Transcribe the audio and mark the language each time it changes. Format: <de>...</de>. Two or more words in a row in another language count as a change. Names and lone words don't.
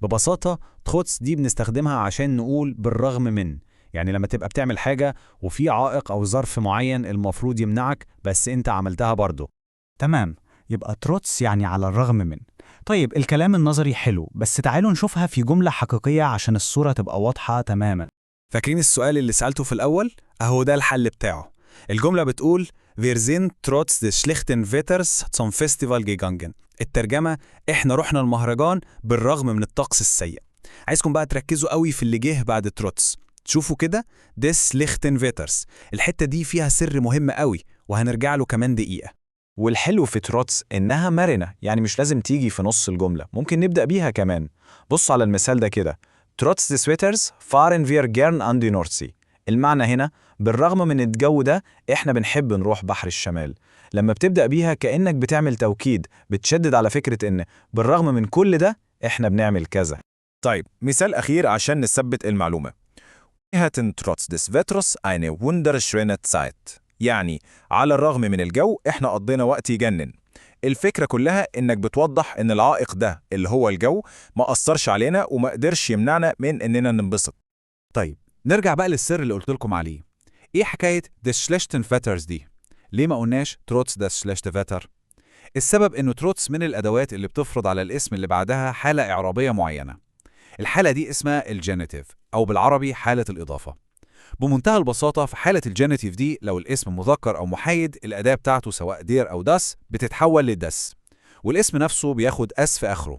<ar>ببساطة تروتس دي بنستخدمها عشان نقول بالرغم من، يعني لما تبقى بتعمل حاجة وفي عائق أو ظرف معين المفروض يمنعك بس أنت عملتها برضه. تمام، يبقى تروتس يعني على الرغم من. طيب الكلام النظري حلو، بس تعالوا نشوفها في جملة حقيقية عشان الصورة تبقى واضحة تماما. فاكرين السؤال اللي سألته في الأول؟ أهو ده الحل بتاعه. الجملة بتقول</ar> <de>Wir sind trotz des schlechten Wetters zum Festival gegangen.</de> <ar>الترجمة: إحنا رحنا المهرجان بالرغم من الطقس السيء. عايزكم بقى تركزوا قوي في اللي جه بعد تروتس. تشوفوا كده</ar> <de>des schlechten Wetters.</de> <ar>الحتة دي فيها سر مهم قوي وهنرجع له كمان دقيقة. والحلو في تروتس إنها مرنة، يعني مش لازم تيجي في نص الجملة، ممكن نبدأ بيها كمان. بص على المثال ده كده:</ar> <de>Trotz des Wetters fahren wir gern an die Nordsee.</de> <ar>المعنى هنا بالرغم من الجو ده احنا بنحب نروح بحر الشمال. لما بتبدأ بيها كأنك بتعمل توكيد، بتشدد على فكرة ان بالرغم من كل ده احنا بنعمل كذا. طيب مثال أخير عشان نثبت المعلومة.</ar> <de>Wir hatten trotz des Wetters eine wunderschöne Zeit.</de> <ar>يعني على الرغم من الجو احنا قضينا وقت يجنن. الفكرة كلها انك بتوضح ان العائق ده اللي هو الجو ما أثرش علينا وما قدرش يمنعنا من اننا ننبسط. طيب نرجع بقى للسر اللي قلت لكم عليه. ايه حكاية</ar> <de>des schlechten Wetters</de> <ar>دي؟ ليه ما قلناش</ar> <de>trotz des schlechten Wetter؟</de> <ar>السبب انه تروتس من الادوات اللي بتفرض على الاسم اللي بعدها حالة اعرابية معينة. الحالة دي اسمها الجينيتيف او بالعربي حالة الاضافة. بمنتهى البساطة في حالة الجينيتيف دي لو الاسم مذكر او محايد الاداة بتاعته سواء دير او داس بتتحول لدس، والاسم نفسه بياخد اس في اخره.</ar>